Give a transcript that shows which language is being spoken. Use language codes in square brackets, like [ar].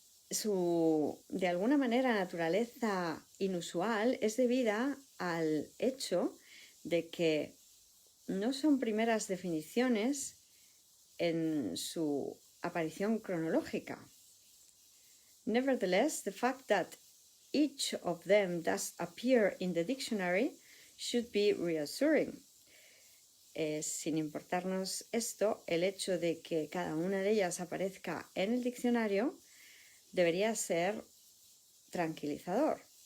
[es] Su, de alguna manera, naturaleza inusual es debida al hecho de que no son primeras definiciones en su aparición cronológica. [en] Nevertheless, the fact that each of them does appear in the dictionary should be reassuring. [es] Sin importarnos esto, el hecho de que cada una de ellas aparezca en el diccionario debería ser tranquilizador.